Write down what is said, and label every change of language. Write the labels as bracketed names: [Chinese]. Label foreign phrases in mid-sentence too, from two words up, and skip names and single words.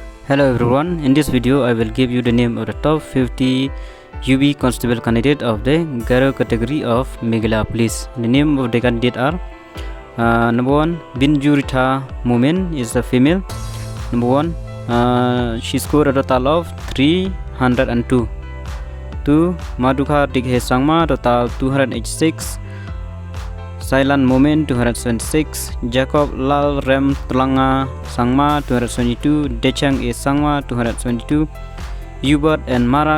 [English] Hello everyone, in this video I will give you the name of the top 50 UB Constable candidate of the Garo category of Meghalayapolice. The name of the candidate are number 1, Binjurita Mumin is a female. Number 1, she scored a total of 302. 2. Madhuka Dighe Sangma, total 286. Silent Moment 276, Jacob Lal Rem Tulanga Sangma 272, Dechang E Sangma 272, Hubert and Marak